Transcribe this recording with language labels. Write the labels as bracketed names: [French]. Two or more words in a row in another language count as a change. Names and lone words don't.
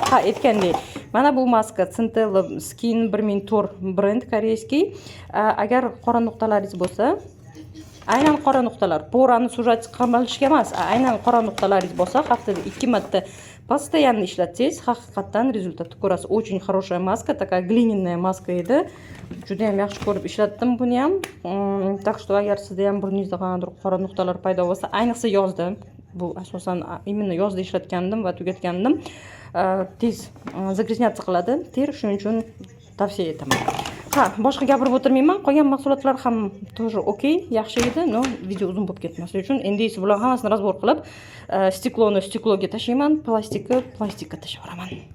[Uzbek] Aytgandek, mana bu maska Centella Skin 1004 brend koreyskiy. Agar qora nuqtalaringiz bo'lsa, aynan qora nuqtalar, porani sujat qamalishga emas, aynan qora nuqtalaringiz bo'lsa, haftada 2 marta постоянно ishlatsangiz haqiqatdan rezultatni ko'rasiz. [Russian] Очень хорошая маска, такая глиняная маска edi. [Uzbek] Juda ham yaxshi ko'rib ishlatdim buni ham. [Russian] Так что [Uzbek] agar sizda ham burningizda qanaqadir qora nuqtalar paydo bo'lsa, ayniqsa yozda, bu asosan именно yozda ishlatgandim va tugatgandim. Tez загрязняться qiladi ter, shuning uchun tavsiya etaman. Ha, boshqa gapirib o'tirmayman. Qolgan mahsulotlar ham тоже okey, yaxshi edi, но video uzun bo'lib ketmasligi uchun endi esa bular hammasini razbor qilib, stikloni stikloga tashlayman, plastikka tashlayveraman.